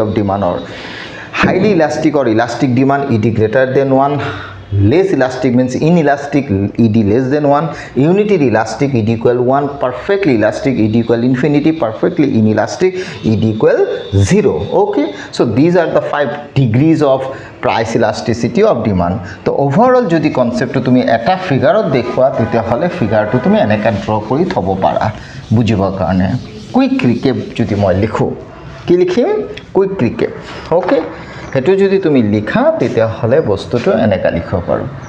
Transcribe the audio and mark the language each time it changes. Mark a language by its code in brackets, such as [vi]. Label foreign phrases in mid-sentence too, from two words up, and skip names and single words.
[en] of demand or highly elastic or elastic demand ed greater than 1 less elastic means inelastic ed less than 1 unity elastic ed equal 1 perfectly elastic ed equal infinity perfectly inelastic ed equal 0 okay so these are the 5 degrees of price elasticity of demand [as] তো overall যদি কনসেপ্টটো তুমি এটা ফিগাৰত দেখুৱা তেতিয়া হলে ফিগাৰটো তুমি এনেকা ড্ৰ কৰি থব পাৰা বুজিবৰ কাৰণে [en] quick recap [as] যদি মই লিখো কি লিখিম [en] quick recap [as] ওকে হেতু যদি তুমি লিখা তেতিয়া হলে বস্তুটো এনেকা লিখিব পাৰো